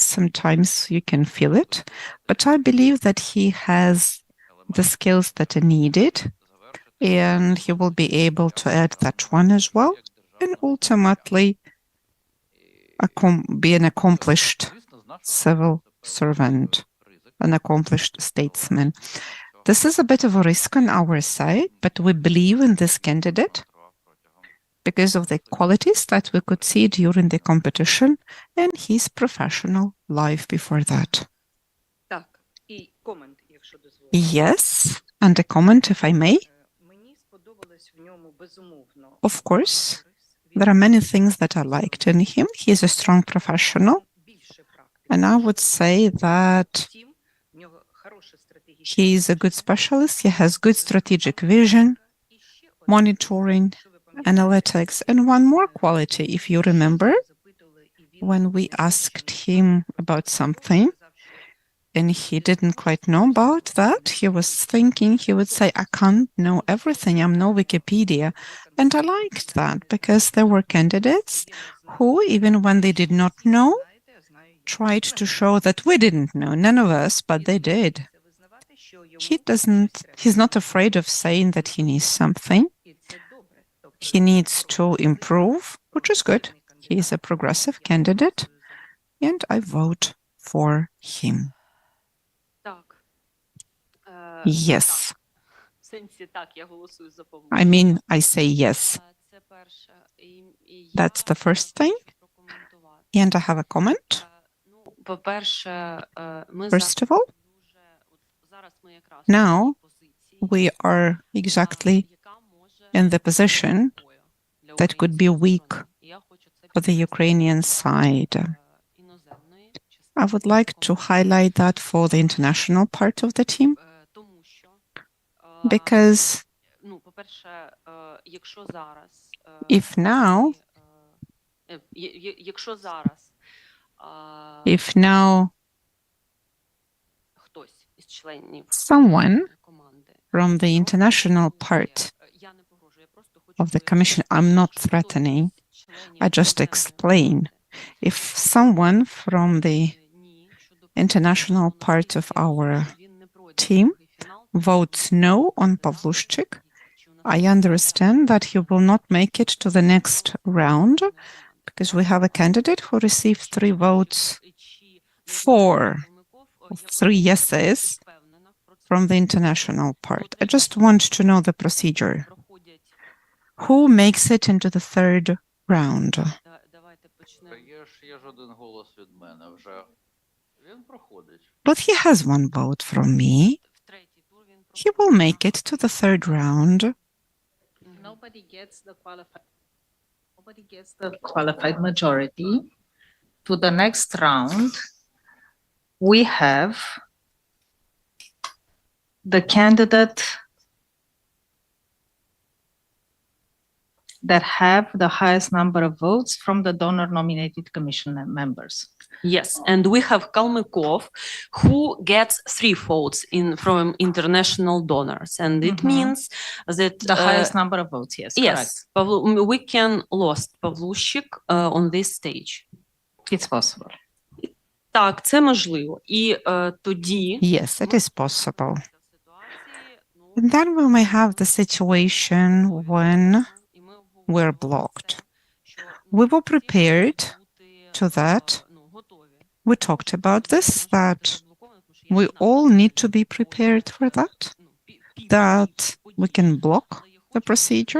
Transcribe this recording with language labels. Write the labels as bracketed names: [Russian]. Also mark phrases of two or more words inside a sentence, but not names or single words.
[English] Sometimes you can feel it, but I believe that he has the skills that are needed, and he will be able to add that one as well, and ultimately be an accomplished civil servant, an accomplished statesman. This is a bit of a risk on our side, but we believe in this candidate because of the qualities that we could see during the competition and his professional life before that. [Ukrainian] Так, і комент, якщо дозволите. [English] Yes, and a comment, if I may. [Ukrainian] Мені сподобалось в ньому безумовно. [English] Of course, there are many things that I liked in him. He is a strong professional, [Ukrainian] Більше практики. [English] and I would say that [Ukrainian] Втім, в нього хороше стратегічне. [English] he is a good specialist. He has good strategic vision, [Ukrainian] І ще одне, [English] monitoring, [Ukrainian] що ви пам'ятаєте, [English] analytics, and one more quality, if you remember, [Ukrainian] запитували, і він [English] when we asked him about something and he didn't quite know about that, he was thinking, he would say, I can't know everything, I'm no Wikipedia. And I liked that because there were candidates who, even when they did not know, tried to show that we didn't know, none of us, but they did. He's not afraid of saying that he needs something. He needs to improve, which is good. He is a progressive candidate, and I vote for him. [Ukrainian] Так. [English] Yes. [Ukrainian] В сенсі так, я голосую за Павло. [English] I mean, I say yes. [Ukrainian] Це перше. І [English] That's the first thing. [Ukrainian] прокоментувати. [English] And I have a comment. [Ukrainian] Ну, по-перше, ми [English] First of all, [Ukrainian] зараз ми якраз [English] now [Ukrainian] в позиції, [English] we are exactly [Ukrainian] яка може [English] in the position [Ukrainian] для [English] that could be [Ukrainian] української [English] weak [Ukrainian] сторони. І я хочу це [English] for the Ukrainian side. [Ukrainian] іноземної [English] I would like to highlight that for the international part of the team, [Ukrainian] тому що [English] because [Ukrainian] ну, по-перше, якщо зараз [English] if now, [Ukrainian] якщо зараз [English] if now [Ukrainian] хтось із членів [English] someone [Ukrainian] команди [English] from the international part [Ukrainian] я не погрожую, я просто хочу [English] of the Commission, I'm not threatening, I just explain. If someone from the international part of our team votes no on Pavlushchik, I understand that he will not make it to the next round because we have a candidate who received 3 votes for 3 yeses from the international part. I just want to know the procedure. Who makes it into the 3rd round? [Ukrainian] Давайте почнемо. Є ж один голос від мене вже. Він проходить. [English] But he has 1 vote from me. [Ukrainian] В третій тур він [English] He will make it to the 3rd round. Nobody gets the qualified majority. To the next round, we have the candidate that have the highest number of votes from the donor-nominated commission members. Yes, and we have Kalmykov, who gets 3 votes from international donors, and it Mhm. means that The highest number of votes, yes, correct. yes, we can lost Pavlushchik on this stage. It's possible. [Ukrainian] Так, це можливо. І тоді [English] Yes, it is possible. And then we may have the situation when we're blocked. We were prepared to that we talked about this, that we all need to be prepared for that we can block the procedure.